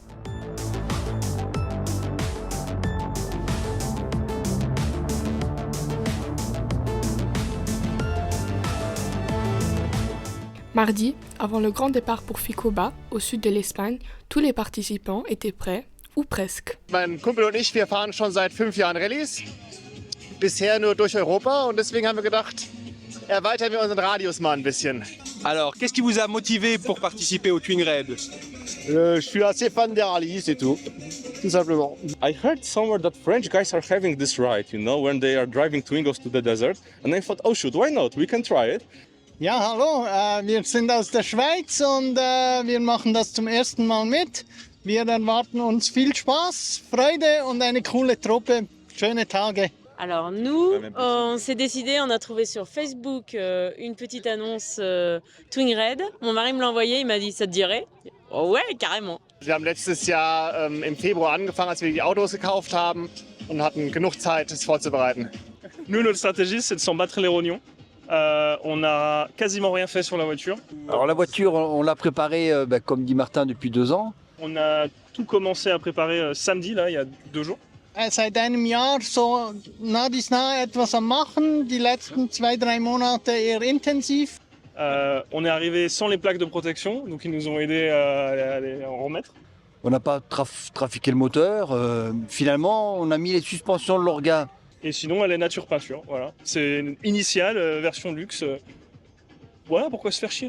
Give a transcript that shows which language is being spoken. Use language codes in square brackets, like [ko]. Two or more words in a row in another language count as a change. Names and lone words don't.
[fr] Mardi, avant le grand départ pour Ficoba, au sud de l'Espagne, tous les participants étaient prêts, ou presque. [de] Mein Kumpel und ich, wir fahren schon seit 5 Jahren Rallyes, bisher nur durch Europa und deswegen haben wir gedacht, erweitern wir unseren Radius mal ein bisschen. [fr] Alors, qu'est-ce qui vous a motivé pour participer au Twingrade? Je suis assez fan des rallyes, c'est tout simplement. [en] I heard somewhere that French guys are having this ride, you know, when they are driving Twingos to the desert. And I thought, oh shoot, why not? We can try it. [de] Ja, hallo, wir sind aus der Schweiz und wir machen das zum ersten Mal mit. Wir erwarten uns viel Spaß, Freude und eine coole Truppe. Schöne Tage. [fr] Alors nous, on s'est décidé, on a trouvé sur Facebook une petite annonce Twingrade. Mon mari me l'a envoyé, il m'a dit, ça te dirait? Oh ouais, carrément. [de] Wir haben letztes Jahr im Februar angefangen, als wir die Autos gekauft haben und hatten genug Zeit, es vorzubereiten. [fr] Nous, notre stratégie, c'est de s'en battre les rognons. On n'a quasiment rien fait sur la voiture. Alors la voiture, on l'a préparée, comme dit Martin, depuis 2 ans. On a tout commencé à préparer samedi, là, il y a 2 jours. [de] Seit einem Jahr so nah bis nah etwas am Machen, die letzten 2-3 Monate eher intensiv. [fr] On est arrivé sans les plaques de protection, donc ils nous ont aidés à les en remettre. On n'a pas trafiqué le moteur. Finalement, on a mis les suspensions de l'orga. Et sinon, elle est nature peinture, voilà. C'est une initiale, version luxe. Voilà, pourquoi se faire chier?